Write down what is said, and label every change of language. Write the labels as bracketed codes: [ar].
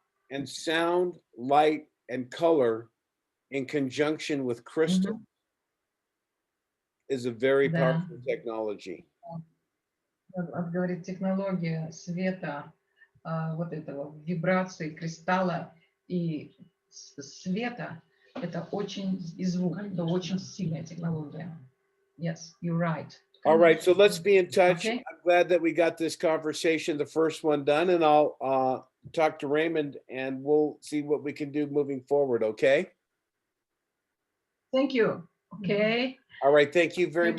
[en] And sound, light, and color in conjunction with crystal is a very powerful technology. [ru] Он говорит, технология света, вот этого вибрации кристалла и света, это очень, и звук, это очень сильная технология. [en] Yes, you're right. All right, so let's be in touch. Okay. I'm glad that we got this conversation, the first one done, and I'll talk to Raymond and we'll see what we can do moving forward, okay? Thank you. Okay. All right, thank you very much.